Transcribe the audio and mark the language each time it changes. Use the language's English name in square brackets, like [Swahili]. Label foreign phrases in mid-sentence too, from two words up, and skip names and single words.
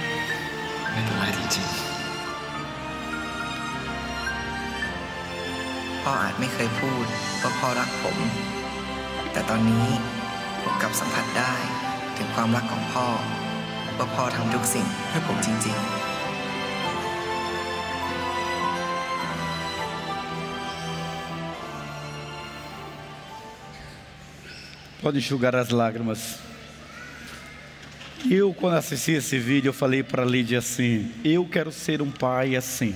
[Thai] ไม่เป็นไรจริงๆ พ่ออาจไม่เคยพูดว่าพ่อรักผมแต่ตอนนี้ผมกลับสัมผัสได้ถึงความรักของพ่อว่าพ่อทำทุกสิ่งเพื่อผมจริงๆ [Portuguese] Pode enxugar as lágrimas. Eu, quando assisti esse vídeo, eu falei para a Lídia assim: eu quero ser um pai assim.